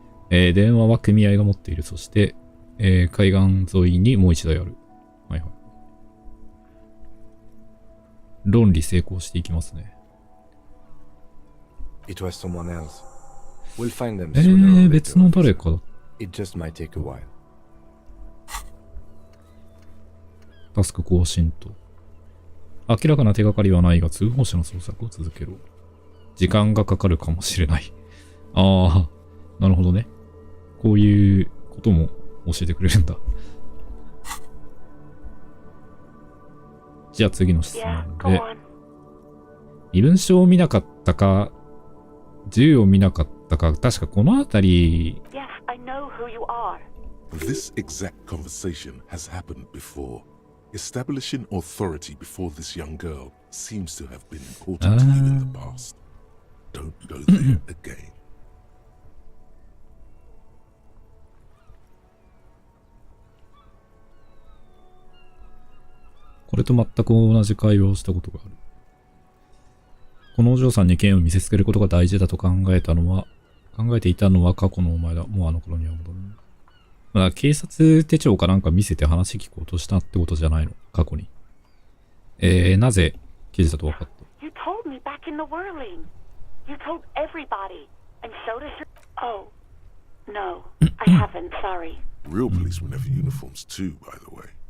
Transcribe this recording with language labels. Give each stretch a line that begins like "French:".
Japanese: 電話は組合が持っている。そして、海岸沿いにもう一台ある。はいはい。論理成功していきますね。
English: It was someone else. We'll find them sooner or later.
Japanese: 別の誰かだ。
English: It just might take a while.
Japanese: タスク更新と。明らかな手がかりはないが、通報者の捜索を続けろ。時間がかかるかもしれない。なるほどね。こういうことも教えてくれるんだ。じゃあ次の質
English: Yeah,
Japanese: 問
English: go
Japanese: で。
English: on.
Japanese: 身分証を見なかったか、銃を見なかったか、確かこのあたり、
English: Yes, I know who you are. This exact conversation has happened before. Establishing authority before this young girl seems to have been important to you in the past. Don't go there again.
Japanese: これと全く同じ会話をしたことがある。このお嬢さんに剣を見せつけることが大事だと考えたのは、考えていたのは過去のお前だ。もうあの頃には戻る。まあ、警察手帳かなんか見せて話聞こうとしたってことじゃないの過去に。なぜ刑事だと分かった？
English: You told me back in the whirling. You told everybody. And so does your... Oh. No, I haven't, sorry. Real policemen have uniforms too, by the way.